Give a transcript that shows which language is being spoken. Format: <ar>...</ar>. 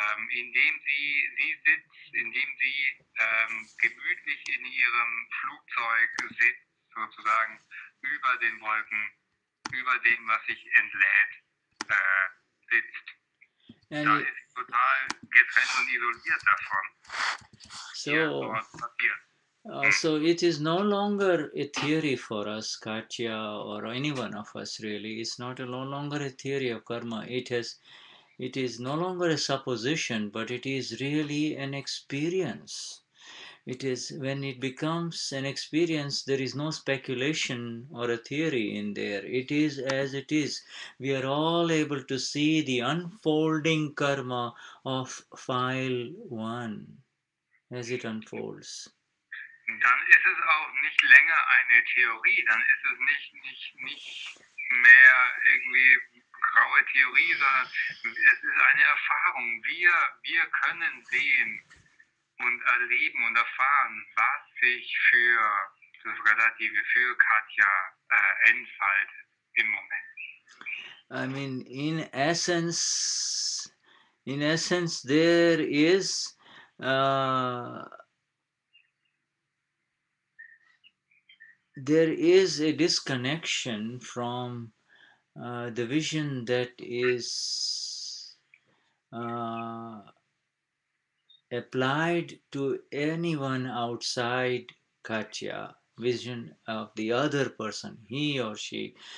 <de>Indem sie sitzt, indem sie gemütlich in ihrem Flugzeug sitzt, sozusagen über den Wolken, über dem, was sich entlädt, sitzt.</de> <en>And</en> <de>da ist sie total getrennt und isoliert davon.</de> <en>So it is no longer a theory for us, Katya, or any one of us really. It's no longer a theory of karma. It is no longer a supposition, but it is really an experience. It is when it becomes an experience, there is no speculation or a theory in there. It is as it is. We are all able to see the unfolding karma of file 1 as it unfolds.</en> <de>Dann ist es auch nicht länger eine Theorie, dann ist es nicht mehr irgendwie graue Theorie, sondern es ist eine Erfahrung. Wir können sehen und erleben und erfahren, was sich für das Relative, für Katja entfaltet im Moment.</de> <en>I mean, in essence, there is a disconnection from the vision that is applied to anyone outside Katya, vision of the other person, he or she.</en>